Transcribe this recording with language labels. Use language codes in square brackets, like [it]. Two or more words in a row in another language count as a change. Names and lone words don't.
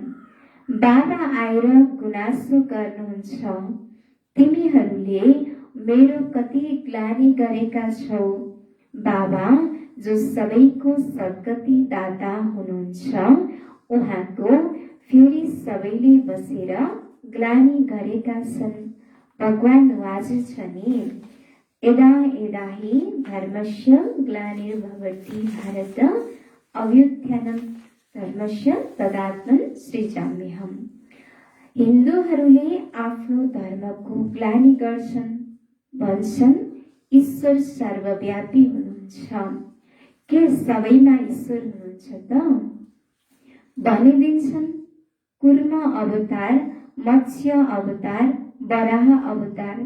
[ne] बाबा आएर गुनासो गर्नुहुन्छ, तिमीहरूले मेरो कति ग्लानि गरेका छौ। बाबा जो सबैको सद्गति दाता हुनुहुन्छ, उहाँको फेरि सबैले बसेर ग्लानि गरेका छन्। भगवान वाजु छ नि, [sa] यदा यदा हि धर्मस्य ग्लानिर्भवति भारत अभ्युत्थानं धर्मस्य तदात्मन सृजाम्यहम्। [ne] हिन्दूहरूले आफ्नो धर्मको ग्लानि गर्छन्, भन्छन् ईश्वर सर्वव्यापी हुनुहुन्छ। के सबैमा ईश्वर हुनुहुन्छ त? भनिदिन्छन् कुर्म अवतार, मत्स्य अवतार, वराह अवतार।